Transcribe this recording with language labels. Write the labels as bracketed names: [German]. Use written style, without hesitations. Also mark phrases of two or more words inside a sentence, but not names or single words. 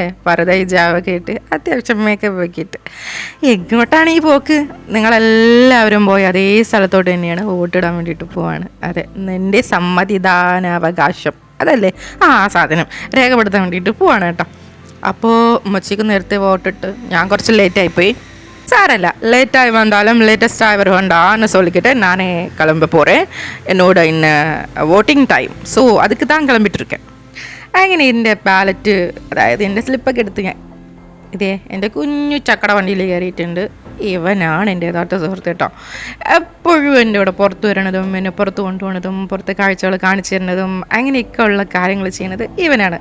[Malayalam] പരത ഹിജാബൊക്കെ ഇട്ട് അത്യാവശ്യം മേക്കപ്പ് ഒക്കെ ഇട്ട് എങ്ങോട്ടാണ് ഈ പോക്ക്? നിങ്ങളെല്ലാവരും പോയി അതേ സ്ഥലത്തോട്ട് തന്നെയാണ് വോട്ടിടാൻ വേണ്ടിയിട്ട് പോവാണ്. അതെ, എൻ്റെ സമ്മതിദാനാവകാശം അതല്ലേ ആ സാധനം രേഖപ്പെടുത്താൻ വേണ്ടിയിട്ട് പോവാണ് കേട്ടോ. അപ്പോൾ ഉമ്മച്ചിക്ക് നേരത്തെ വോട്ടിട്ട് ഞാൻ കുറച്ച് ലേറ്റായിപ്പോയി. [Tamil] சாரல்ல லேட்டாகி வந்தாலும் லேட்டஸ்ட்டாக வருவாண்டான்னு சொல்லிக்கிட்டு நானே கிளம்ப போகிறேன். என்னோட இன்னும் [English] voting time. [Tamil] സോ அதுக்கு தான் கிளம்பிட்டு இருக்கேன். [Malayalam] അങ്ങനെ എൻ്റെ ബാലറ്റ്, അതായത് എൻ്റെ സ്ലിപ്പൊക്കെ എടുത്ത് ഞാൻ ഇതേ എൻ്റെ കുഞ്ഞു ചക്കട വണ്ടിയിൽ കയറിയിട്ടുണ്ട്. ഇവനാണ് എൻ്റെ യഥാർത്ഥ സുഹൃത്ത് കേട്ടോ. എപ്പോഴും എൻ്റെ കൂടെ പുറത്ത് വരണതും എന്നെ പുറത്ത് കൊണ്ടുപോകുന്നതും പുറത്തെ കാഴ്ചകൾ കാണിച്ചു തരുന്നതും അങ്ങനെയൊക്കെ ഉള്ള കാര്യങ്ങൾ ചെയ്യുന്നത് ഇവനാണ്.